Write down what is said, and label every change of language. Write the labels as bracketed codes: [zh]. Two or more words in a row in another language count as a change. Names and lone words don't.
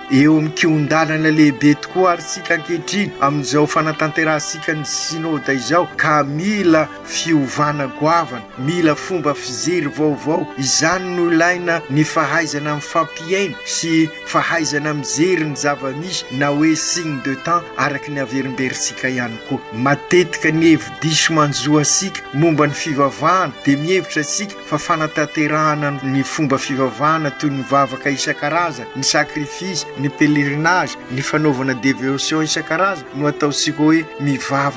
[mg] Eo amin'ny kiondalana lehibe tokoa ary sika ankehitriny amin'izao fanatanterahsika ny synôda izao ka mila fiovana goavana, mila fomba fijery vaovao. Izany no ilaina ny fahaizana amin'ny fampiaina sy fahaizana mijery ny zava-misy na hoe [fr] signe de temps [mg] araka ny averimberisika ihany koa. Matetika ny hevi-diso manjoa sika momba ny fivavahana dia mihevitra sika fa fanatanterahana ny fomba fivavahana toy ny vavaka isan-karazany, ny sakrifisy, ny pelerinage, ny fanaovana dévotion isan-karazany no ataosika hoe mivavaka.